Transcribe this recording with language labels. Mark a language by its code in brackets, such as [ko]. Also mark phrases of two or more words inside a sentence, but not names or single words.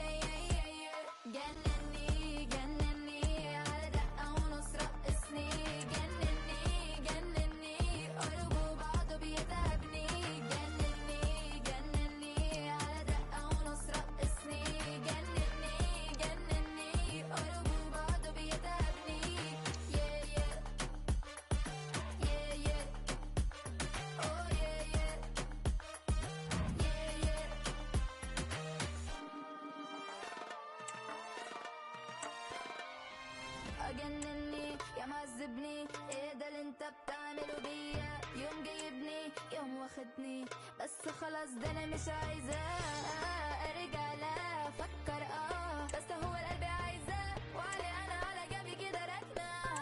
[ar] جنني جنني على دقة ونص رقصني جنني جنني قرب وبعضه بيتعبني جنني جنني على دقة ونص رقصني جنني جنني قرب وبعضه بيتعبني [en] yeah yeah yeah yeah oh yeah yeah yeah yeah [ar] أجنني يا معذبني ايه ده اللي انت بتعمله بيا يوم جايبني يوم واخدني بس خلاص ده انا مش عايزة ارجع لا افكر بس هو القلب عايزة وعلي انا على جنبي كده راكنة